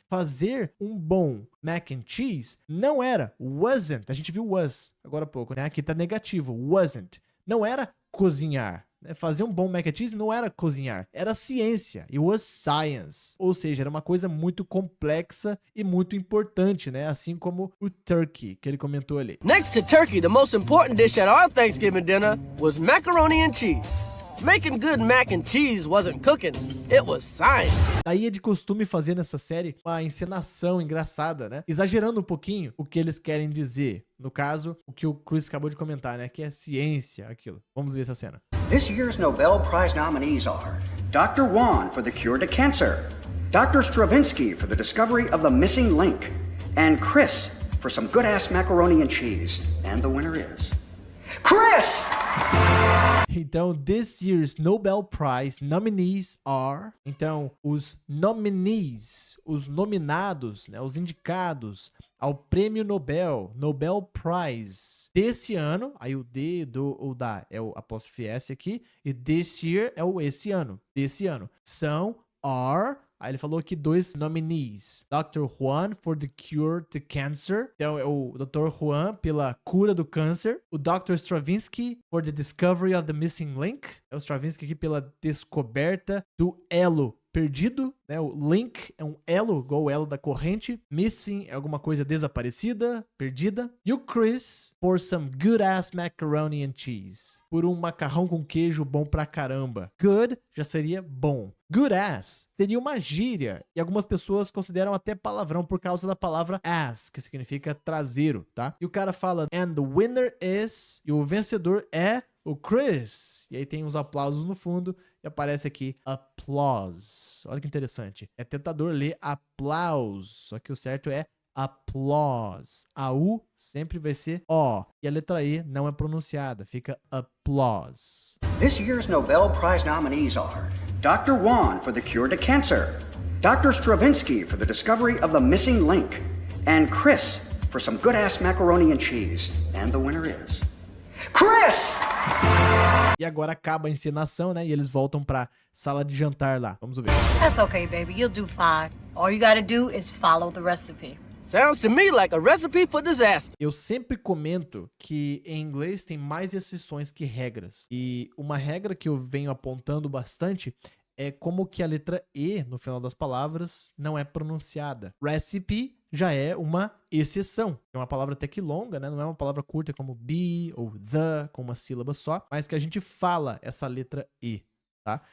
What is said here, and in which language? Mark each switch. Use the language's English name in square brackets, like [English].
[Portuguese] Fazer um bom mac and cheese não era, wasn't, a gente viu was agora há pouco, né? Aqui tá negativo, wasn't. Não era cozinhar. Fazer um bom mac and cheese não era cozinhar, era ciência. [English] It was science. [Portuguese] Ou seja, era uma coisa muito complexa e muito importante, né? Assim como o turkey, que ele comentou ali. [English] Next to turkey, the most important dish at our Thanksgiving dinner was macaroni and cheese. Making good mac and cheese wasn't cooking, it was science. [Portuguese] Daí é de costume fazer nessa série uma encenação engraçada, né? Exagerando um pouquinho o que eles querem dizer. No caso, o que o Chris acabou de comentar, né? Que é ciência, aquilo. Vamos ver essa cena. [English] This year's Nobel Prize nominees are Dr. Wan for the cure to cancer, Dr. Stravinsky for the discovery of the missing link, and Chris for some good-ass macaroni and cheese. And the winner is... Chris! Então, this year's Nobel Prize nominees are... [Portuguese] Então, os nominees, os nominados, né, os indicados ao Prêmio Nobel, Nobel Prize, desse ano, aí o D, do ou da é o apóstrofe S aqui, e this year é o esse ano, desse ano, são, are... Aí ele falou aqui 2 nominees. [English] Dr. Juan for the cure to cancer. [Portuguese] Então é o Dr. [English] Juan [Portuguese] pela cura do câncer. [English] O Dr. Stravinsky for the discovery of the missing link. [Portuguese] É o Stravinsky aqui pela descoberta do elo perdido, né? O link é um elo, igual o elo da corrente. Missing é alguma coisa desaparecida, perdida. [English] E o Chris for some good ass macaroni and cheese. [Portuguese] Por um macarrão com queijo bom pra caramba. Good já seria bom. Good ass seria uma gíria e algumas pessoas consideram até palavrão por causa da palavra ass, que significa traseiro, tá? E o cara fala [English] and the winner is, [Portuguese] e o vencedor é o Chris. E aí tem uns aplausos no fundo e aparece aqui applause. Olha que interessante. É tentador ler aplausos, só que o certo é applause. A U sempre vai ser O. E a letra E não é pronunciada, fica applause. [English] This year's Nobel Prize nominees are Dr. Wan for the cure to cancer, Dr. Stravinsky for the discovery of the missing link, and Chris for some good-ass macaroni and cheese. And the winner is... Chris! [Portuguese] E agora acaba a encenação, né? E eles voltam pra sala de jantar lá. Vamos ver. [English] That's okay, baby. You'll do fine. All you gotta do is follow the recipe. Sounds to me like a recipe for disaster. [Portuguese] Eu sempre comento que em inglês tem mais exceções que regras. E uma regra que eu venho apontando bastante é como que a letra E no final das palavras não é pronunciada. Recipe já é uma exceção. É uma palavra até que longa, né? Não é uma palavra curta como be ou the, com uma sílaba só, mas que a gente fala essa letra E, tá?